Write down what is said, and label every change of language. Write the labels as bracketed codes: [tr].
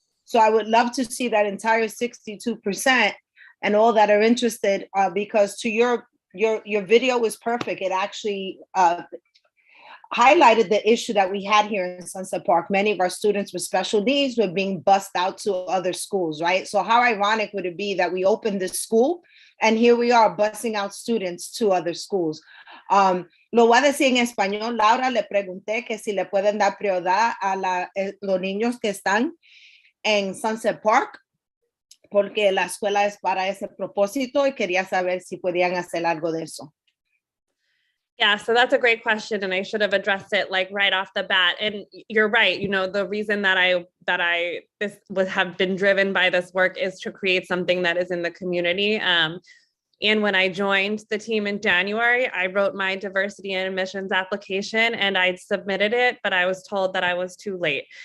[en] So I would love to see that entire 62% and all that are interested, because to your video was perfect. It actually highlighted the issue that we had here in Sunset Park. Many of our students with special needs were being bussed out to other schools, right? So how ironic would it be that we opened this school and here we are busing out students to other schools? [es] Lo voy a decir en español. Laura, le pregunté que si le pueden dar prioridad a los niños que están en Sunset Park, porque la escuela es para ese propósito, y quería saber si podían hacer algo de eso. [en] Yeah, so that's a great question, and I should have addressed it like right off the bat. And you're right. The reason that I have been driven by this work is to create something that is in the community. And when I joined the team in January, I wrote my diversity and admissions application and I submitted it, but I was told that I was too late.